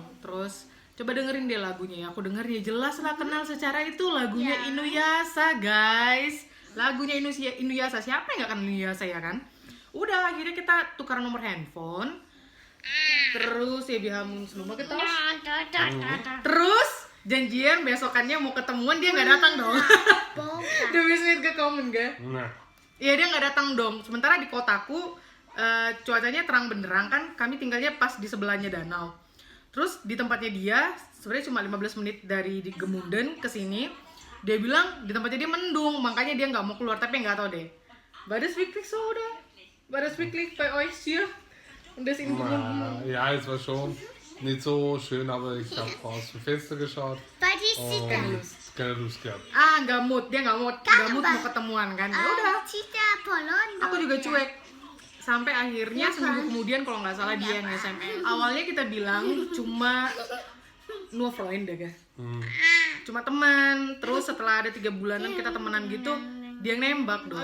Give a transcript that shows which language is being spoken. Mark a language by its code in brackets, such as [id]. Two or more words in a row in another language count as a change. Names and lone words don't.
[id] Terus coba dengerin deh lagunya ya. Aku denger ya jelas lah kenal secara itu lagunya Inuyasha guys. Lagunya Inuyasha, siapa yang nggak kenal Inuyasha ya kan? Udah akhirnya kita tukar nomor handphone. Terus ya bihamun seluma kita. Terus janjian besokannya mau ketemuan, dia nggak datang dong. [de] Du bist nicht gekommen gak? [id] Nah. Iya dia nggak datang dong. Sementara di kotaku cuacanya terang benderang kan. Kami tinggalnya pas di sebelahnya danau. Terus di tempatnya dia sebenarnya cuma 15 menit dari di Gemunden ke sini. Dia bilang di tempatnya dia mendung, makanya dia nggak mau keluar. Tapi nggak tahu deh. [de] War das wirklich so oder? War das wirklich bei euch hier? Und das in Gemunden? Ja, es war schon nicht so schön, aber ich habe aus dem Fenster geschaut. Keine Lust gehabt. [id] Nggak mood mau ketemuan kan. Ya udah. Aku juga cuek. Sampai akhirnya seminggu kemudian kalau nggak salah dia yang SMS. Awalnya kita bilang cuma [de] nur Freunde [id] kan. Cuma teman. Terus setelah ada 3 bulanan kita temenan gitu, dia nembak dong.